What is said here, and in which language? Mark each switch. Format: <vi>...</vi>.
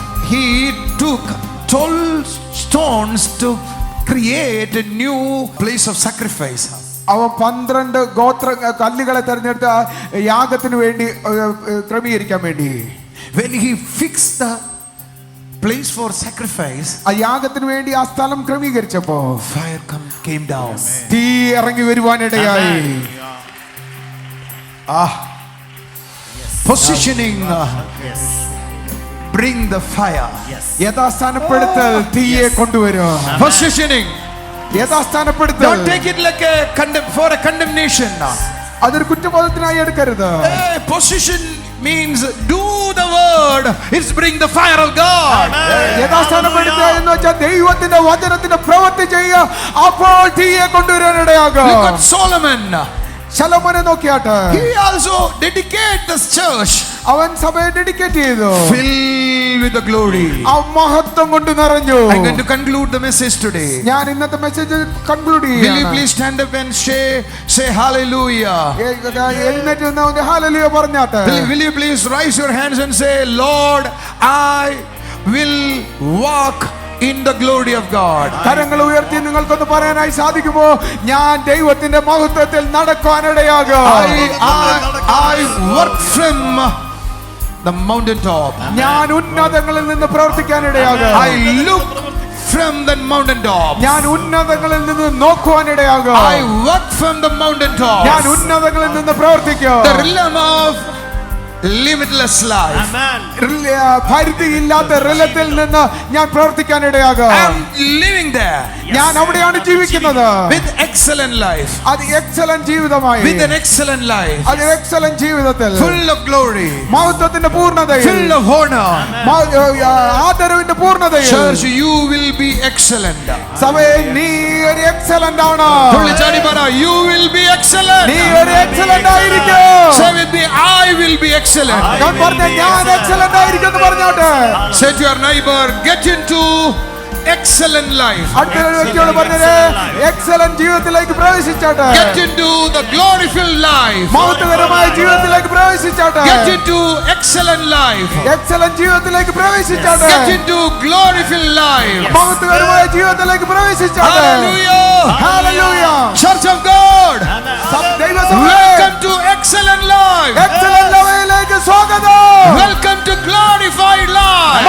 <en>He took 12 stones to create a new place of sacrifice.</en> <ml>അവൻ 12 ഗോത്ര കല്ലുകളെ തെരഞ്ഞെടുത്ത യാഗത്തിന് വേണ്ടി ക്രമീകരിക്കാൻ വേണ്ടി.</ml> <en>When he fixed the place for sacrifice,</en> <ml>ആ യാഗത്തിന് വേണ്ടി ആ സ്ഥലം ക്രമീകരിച്ചപ്പോ</ml> <en>fire came down.</en> <ml>തീ ഇറങ്ങി വരുവാനിടയായി.</ml> <en>Positioning bring the fire.</en> <ml>യഥാസ്ഥാനപ്പെടുത്തൽ തീയെ കൊണ്ടുവരും.</ml> <en>Positioning.</en> <ml>യഥാസ്ഥാനപ്പെടുത്തൽ.</ml> <en>Don't take it like for a condemnation.</en> <ml>അതൊരു കുറ്റബോധത്തിനായി എടുക്കരുത്.</ml> <en>Position means do the word. It's bring the fire of God.</en> <ml>യഥാസ്ഥാനപ്പെടുത്തുക എന്ന് വെച്ചാൽ ദൈവത്തിന്റെ വചനത്തിന്റെ പ്രവൃത്തി ചെയ്യുക. അപ്പോൾ തീയെ കൊണ്ടുവരാനിടയാകും.</ml> <en>Look at Solomon.</en> <ml>ശലോമോനെ നോക്കിയാട്ടെ.</ml> <en>He also dedicated this church.</en> <ml>അവൻ സഭയെ ഡെഡിക്കേറ്റ് ചെയ്തു.</ml> <en>Filled with the glory.</en> <ml>ആ മഹത്വം കൊണ്ട് നിറഞ്ഞു.</ml> <en>I'm going to conclude the message today.</en> <ml>ഞാൻ ഇന്നത്തെ മെസ്സേജ് കൺക്ലൂഡ്</ml> <en>Will you</en> <ml>ചെയ്യാം.</ml> <en>please stand up and say hallelujah?</en> <ml>എഴുന്നേറ്റ് നിന്ന് ഒരു ഹല്ലേലൂയ പറഞ്ഞാട്ടെ.</ml> <en>Will you please raise your hands and say, Lord, I will walk in the glory of God.</en> <ml>കരങ്ങൾ ഉയർത്തി നിങ്ങൾക്കൊന്ന് പറയാനായി സാധിക്കുമോ? ഞാൻ ദൈവത്തിന്റെ മഹത്വത്തിൽ നടക്കാനിടയാകും.</ml> <en>I work from the mountain top.</en> <ml>ഞാൻ ഉന്നതങ്ങളിൽ നിന്ന് പ്രവർത്തിക്കാനിടയാകും.</ml> <en>I look from the mountain top.</en> <ml>ഞാൻ ഉന്നതങ്ങളിൽ നിന്ന് നോക്കുവാനിടയാകും.</ml> <en>I work from the mountain top.</en> <ml>ഞാൻ ഉന്നതങ്ങളിൽ നിന്ന് പ്രവർത്തിക്കും.</ml> <en>The realm of limitless life. Amen.</en> <ml>പരിധിയില്ലാത്ത റിലത്തിൽ നിന്ന് ഞാൻ പ്രവർത്തിക്കാനിടയാകും.</ml> <en>I'm living there</en> <ml>ഞാൻ അവിടെയാണ് ജീവിക്കുന്നത്.</ml> <en>with excellent life.</en> <ml>അത് എക്സലന്റ് ജീവിതമായി.</ml> <en>With an excellent life.</en> <ml>അത് എക്സലന്റ് ജീവിതത്തിൽ</ml> <en>Full of glory.</en> <ml>മഹത്വത്തിന്റെ പൂർണ്ണതയിൽ.</ml> <en>Full of honor.</en> <ml>ആദരവിന്റെ പൂർണ്ണതയിൽ.</ml> <en>Church, you will be excellent.</en> <ml>സഭയെ നീ ഒരു എക്സലന്റ് ആണ്.</ml> <en>You will be excellent.</en> <ml>നീ ഒരു എക്സലന്റ് ആയിരിക്കും.</ml> <en>Say with me, I will be excellent.</en> <ml>ഞാൻ പറഞ്ഞ ഞാൻ എക്സലന്റ് ആയിരിക്കും എന്ന് പറഞ്ഞോട്ടെ.</ml> <en>Say to your neighbor, get into excellent life.</en> <ml>അടുത്ത വ്യക്തിയോട് പറഞ്ഞത് എക്സലന്റ് ജീവിതത്തിലേക്ക് പ്രവേശിച്ചാട്ടെ.</ml> <en>Get into the glory-filled life.</en> <ml>മഹത്വകരമായ ജീവിതത്തിലേക്ക് പ്രവേശിച്ചാട്ടെ.</ml> <en>Get into excellent life.</en> <ml>Excellent ജീവിതത്തിലേക്ക് പ്രവേശിച്ചാട്ടെ.</ml> <en>Get into glory-filled life.</en> <ml>മഹത്വകരമായ ജീവിതത്തിലേക്ക് പ്രവേശിച്ചാട്ടെ.</ml> <en>Hallelujah.</en> <ml>Hallelujah.</ml> <en>Church of God,</en> <ml>ദൈവസഭയെ</ml> <en>welcome to excellent life.</en> <ml>Excellent ലെവലിലേക്ക് സ്വാഗതം.</ml> <en>Welcome to glorified life.</en>